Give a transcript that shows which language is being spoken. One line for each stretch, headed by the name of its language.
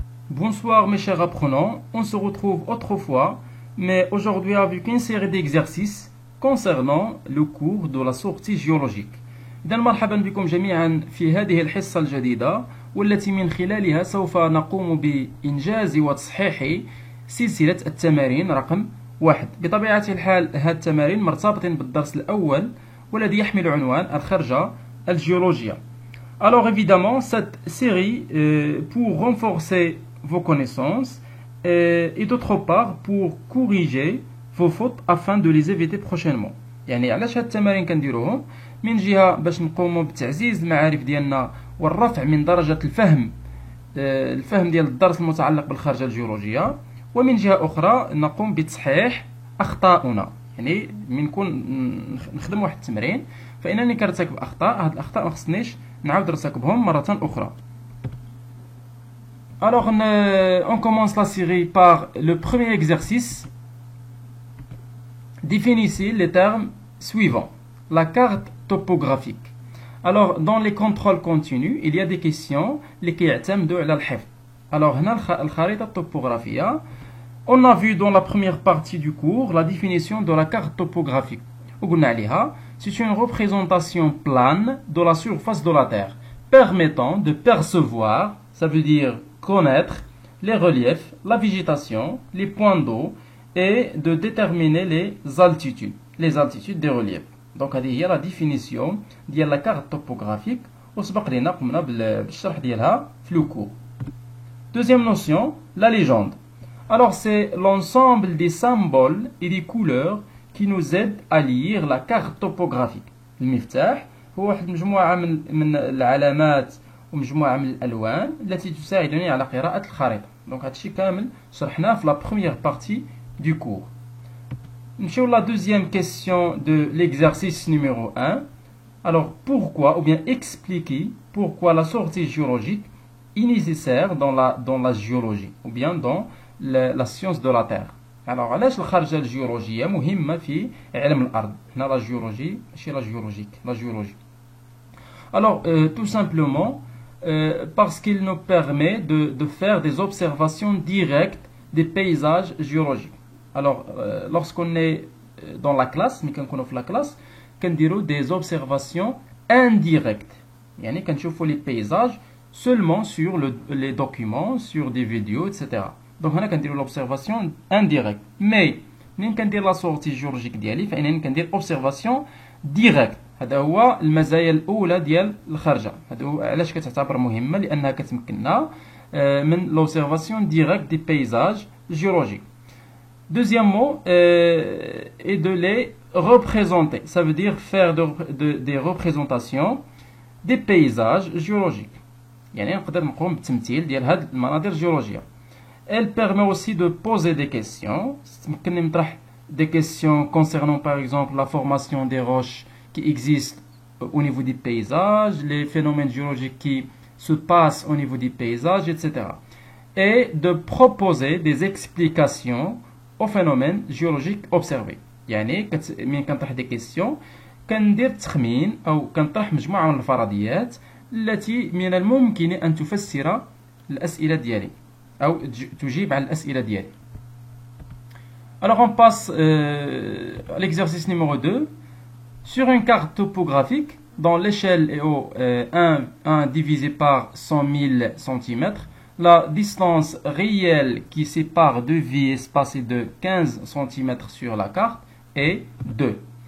French: Bonsoir mes chers apprenants, on se retrouve autrefois, mais aujourd'hui avec une série d'exercices concernant le cours de la sortie géologique.
Arabic: إذا مرحبا بكم جميعا في هذه الحصة الجديدة والتي من خلالها سوف نقوم بإنجاز وتصحيح سلسلة التمارين رقم 1. بطبيعة الحال هذه التمارين مرتبطين بالدرس الأول والذي يحمل عنوان الخرجة الجيولوجية.
French: Alors évidemment, cette série pour renforcer vos connaissances et d'autre part pour corriger vos fautes afin de les éviter prochainement.
Arabic: يعني علاش هاد التمارين كنديروهم؟ من جهة باش نقوموا بتعزيز المعارف ديالنا والرفع من درجة الفهم ديال الدرس المتعلق بالخارجة الجيولوجية، ومن جهة أخرى نقوم بتصحيح أخطاؤنا. يعني من نكون نخدم واحد التمرين فإنني كنرتكب أخطاء، هاد الأخطاء ما خصنيش نعاود نرتكبهم مرة أخرى.
French: Alors on commence la série par le premier exercice. Définissez les termes suivants. La carte topographique. Alors dans les contrôles continus, il y a des questions
Arabic: اللي كيعتمدوا على الحفظ.
French: Alors
Arabic: هنا الخريطة التopographique.
French: On a vu dans la première partie du cours la définition de la carte topographique.
Arabic: وقلنا عليها
French: c'est une représentation plane de la surface de la Terre permettant de percevoir, ça veut dire connaître, les reliefs, la végétation, les points d'eau et de déterminer les altitudes des reliefs.
Arabic: Donc هذه هي
French: la définition
Arabic: ديال
French: la carte topographique
Arabic: وسبق لنا قمنا بالشرح ديالها في
French: le cours. Deuxième notion, la légende. Alors c'est l'ensemble des symboles et des couleurs qui nous aident à lire la carte topographique.
Arabic: المفتاح هو واحد مجموعة من العلامات ومجموعة من الألوان التي تساعدني على قراءة الخريطة.
French: Donc
Arabic: هادشي كامل شرحناه في
French: la première partie du cours.
Arabic: نمشيو
French: la deuxième question de l'exercice numéro 1. Alors pourquoi ou bien expliquer pourquoi la sortie géologique est nécessaire dans la géologie ou bien dans la science de la Terre. Alors
Arabic: علاش الخارجة الجيولوجية مهمة في علم الأرض؟ هنا
French: la géologie ماشي la géologique, la géologie. Alors tout simplement parce qu'il nous permet de faire des observations directes des paysages géologiques. Alors lorsqu'on est dans la classe,
Arabic: ملي كنكونوا في
French: la classe
Arabic: كنديروا
French: des observations indirectes.
Arabic: يعني كنشوفوا
French: les paysages seulement sur les documents, sur des vidéos, etc. Donc
Arabic: هنا كنديروا
French: l'observation indirecte. Mais
Arabic: منين كندير
French: لا سورتي جيولوجيك
Arabic: ديالي فإنني كندير
French: observation direct.
Arabic: هذا هو المزايا الأولى ديال الخرجة. هذا هو علاش كتعتبر مهمة، لأنها كتمكننا من
French: l'observation directe des paysages géologiques. Deuxième mot est de les représenter. Ça veut dire faire des représentations des paysages géologiques.
Arabic: يعني نقدر نقوم بالتمثيل ديال هاد المناظر الجيولوجية.
French: Elle permet aussi de poser des questions.
Arabic: تمكنني نطرح
French: des questions concernant par exemple la formation des roches qui existent au niveau des paysages, les phénomènes géologiques qui se passent au niveau des paysages, etc. Et de proposer des explications aux phénomènes géologiques observés.
Arabic: يعني من كنطرح
French: des questions
Arabic: كندير تخمين أو كنطرح مجموعة من الفرضيات التي من الممكن أن تفسر الأسئلة ديالي أو تجيب على الأسئلة ديالي.
French: Alors on passe à l'exercice numéro 2. Sur une carte topographique, dont l'échelle est au 1 divisé par 100 000 cm, la distance réelle qui sépare deux vies espacées de 15 cm sur la carte est 2.